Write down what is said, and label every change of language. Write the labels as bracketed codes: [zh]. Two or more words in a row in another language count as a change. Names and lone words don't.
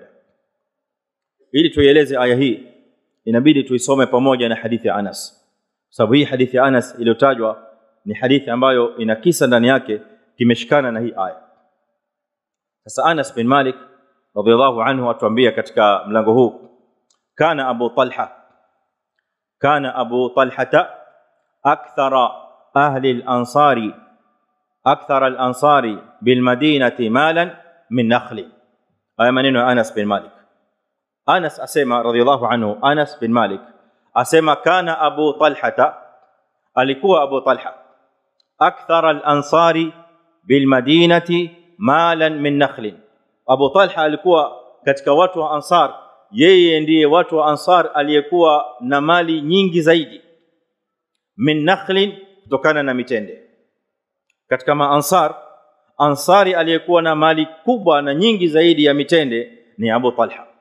[sw] Ili tuieleze aya hii inabidi tuisome pamoja na hadithi ya Anas, sababu hii hadithi ya Anas iliyotajwa ni hadithi ambayo ina kisa ndani yake kimeshikana na hii aya. Sasa Anas bin Malik [ar] رضي الله عنه [sw] atuambia katika mlango huu, [ar] كان أبو طلحة أكثر أهل الأنصار بالمدينة مالا من نخل. [sw] Haya maneno ya Anas bin Malik. Anas asema [ar] رضي الله عنه, [sw] Anas bin Malik asema kana Abu Talha, alikuwa Abu Talha [ar] أكثر الأنصار بالمدينة مالا من نخل. [sw] Abu Talha alikuwa katika watu wa Ansar, yeye ndiye watu wa Ansar aliyekuwa na mali nyingi zaidi, [ar] من نخل, [sw] kutokana na mitende. Katika Ansari aliyekuwa na mali kubwa na nyingi zaidi ya mitende ni Abu Talha.